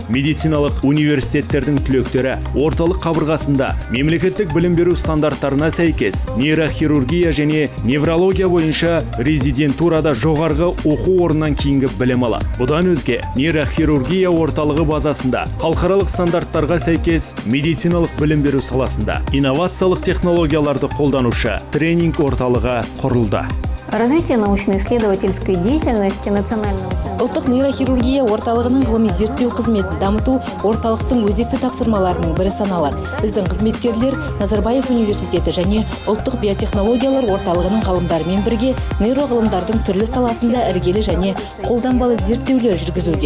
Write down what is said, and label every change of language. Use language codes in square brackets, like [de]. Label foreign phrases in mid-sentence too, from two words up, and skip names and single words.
[kk] Медициналық университеттердің түлектері орталық қабырғасында мемлекеттік білім беру стандарттарына сәйкес нейрохирургия және неврология бойынша резидентурада жоғарғы оқу орнынан кейінгі білім алады. Бұдан өзге, нейрохирургия орталығы базасында халықаралық стандарттарға сәйкес медициналық білім беру саласында инновациялық технологияларды қолданушы тренинг орталығы құрылды. [ru] Развитие научно-исследовательской деятельности Национального центра. [kk] Ұлттық нейрохирургия орталығының ғылыми зерттеу қызметін дамыту орталықтың өзекті тапсырмаларының бірі саналады. Біздің қызметкерлер Назарбаев университеті және ұлттық биотехнологиялар орталығының ғалымдарымен бірге нейроғылымдардың түрлі саласында іргелі және қолданбалы зерттеулер жүргізуде.